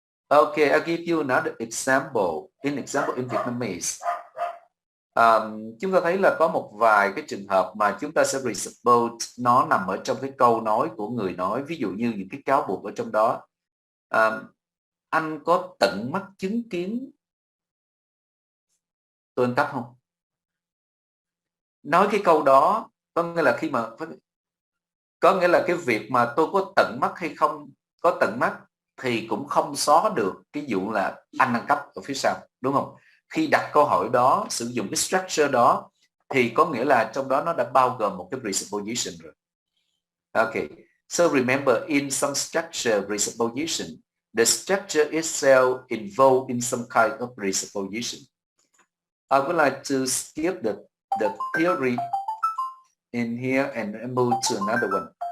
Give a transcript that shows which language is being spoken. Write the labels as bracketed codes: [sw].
[en] Okay, I'll give you another example. In Vietnamese, [vi] chúng ta thấy là có một vài cái trường hợp mà chúng ta sẽ presuppose nó nằm ở trong cái câu nói của người nói. Ví dụ như những cái cáo buộc ở trong đó. Anh có tận mắt chứng kiến tôi ăn cắp không? Nói cái câu đó có nghĩa là cái việc mà tôi có tận mắt hay không có tận mắt thì cũng không xóa được cái vụ là anh ăn cắp ở phía sau, đúng không? Khi đặt câu hỏi đó, sử dụng cái structure đó thì có nghĩa là trong đó nó đã bao gồm một cái presupposition rồi. [en] Okay, so remember in some structure presupposition, the structure itself involved in some kind of presupposition. I would like to skip the theory in here and move to another one.